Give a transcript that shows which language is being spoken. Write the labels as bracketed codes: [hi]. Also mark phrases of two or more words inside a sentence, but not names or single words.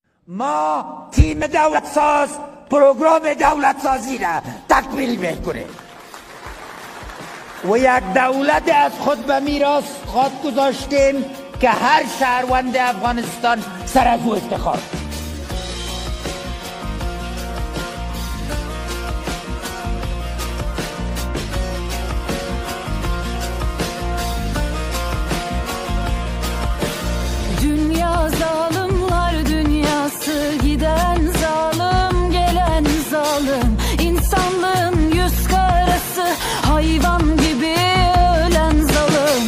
[fa] ما تیم دولت ساز پروگرام دولت سازی را تکمیل میکنه و یک دولت از خود به میراث خود گذاشتیم که هر شهروند افغانستان سر از او افتخار. [tr] Dünya zalimler dünyası, giden zalim gelen zalim, insanlığın yüz karası, hayvan gibi ölen zalim.